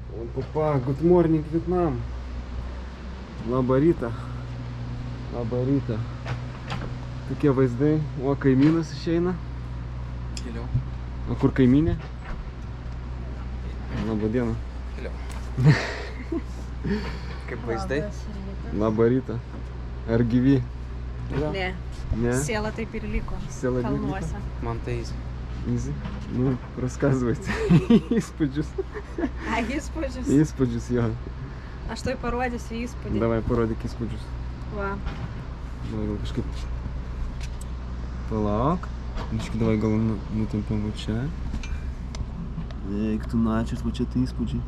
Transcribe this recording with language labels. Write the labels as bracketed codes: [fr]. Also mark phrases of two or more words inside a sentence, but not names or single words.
[en] Papa, good morning Vietnam. [lt] Labą rytą. Labą rytą. Tokie vaizdai. O, kaimynas išeina. [en] Hello. [lt] O kur kaimynė? Labą dieną. Hello. Kaip vaizdai? Labą rytą. Ar gyvi? Ne. [ru] Не? [lt] Села taip ir liko. [ru] Села [lt] Kalnuose. Man tai [en] Easy. [ru] Ну, рассказывайте. [lt] Įspūdžius. A, įspūdžius. Įspūdžius, jo. Aš tai parodysiu įspūdį. Давай, parodyk įspūdžius. Va. Давай gal kažkaip. Palauk. Давай gal nutempiam va čia. Eik tu načias, va čia tai įspūdžiai.